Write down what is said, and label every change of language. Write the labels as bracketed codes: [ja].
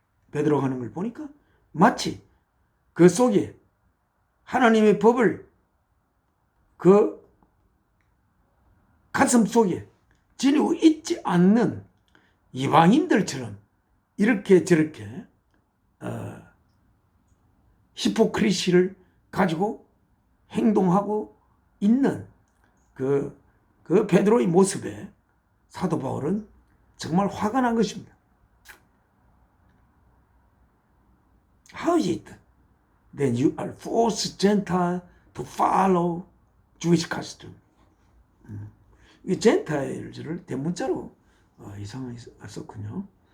[ko] 베드로가 하는 걸 보니까 마치 그 속에 하나님의 법을 그 가슴 속에 지니고 있지 않는 이방인들처럼 이렇게 저렇게 히포크리시를 가지고 행동하고 있는 그 베드로의 모습에 사도 바울은 정말 화가 난 것입니다. [en] How is it that you are forced Gentile to follow Jewish custom? [ko] 이 젠타일을 대문자로 이상하게 썼군요.